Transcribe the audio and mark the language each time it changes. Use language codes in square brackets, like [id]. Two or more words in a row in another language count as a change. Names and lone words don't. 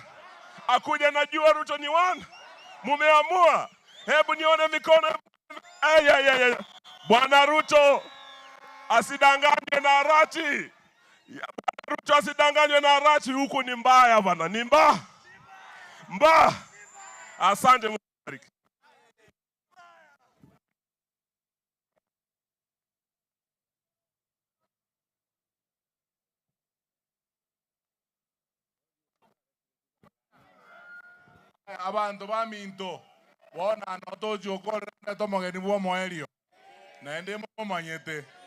[sw] Akuja na jua Ruto ni 1. Mumeamua? Hebu nione mikono. Ay. Bwana Ruto asidanganywe na Arati. Ruto asidanganywe na Arati, huku ni mbaya bana, ni mbaya. Asante Mungu. [guz] Abantu baminto bona notoji okore tomogeni bwo moerio naende momanyete